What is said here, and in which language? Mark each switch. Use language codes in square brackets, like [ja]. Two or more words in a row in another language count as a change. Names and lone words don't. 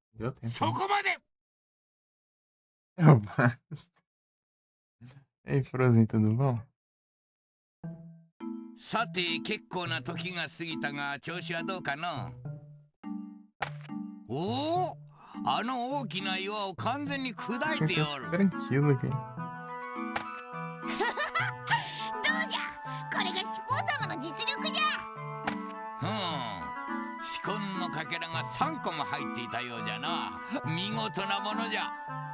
[pt] deu tempo. [ja] そこまで [pt] Rapaz. Ei, Frozen, tudo bom? [ja] さて結構な時が過ぎたが調子はどうかな。おお、あの大きな岩を完全に砕 [pt] Achei [ja] い [pt] que [ja] て [pt] eu [ja] おる。 [pt] tranquilo aqui. [ja] どうじゃ、これが四方様の実力じゃ。四魂のかけらが3個も入っていたようじゃな。見事なものじゃ。